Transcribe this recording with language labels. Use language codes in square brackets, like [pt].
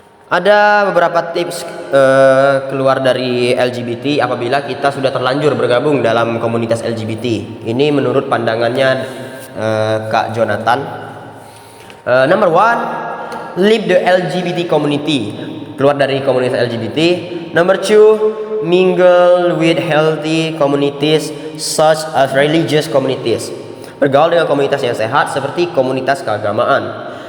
[id] Ada beberapa tips keluar dari LGBT apabila kita sudah terlanjur bergabung dalam komunitas LGBT. Ini menurut pandangannya Kak Jonathan. [en] Number one, leave the LGBT community. [id] Keluar dari komunitas LGBT. [en] Number two, mingle with healthy communities such as religious communities. [id] Bergaul dengan komunitas yang sehat seperti komunitas keagamaan.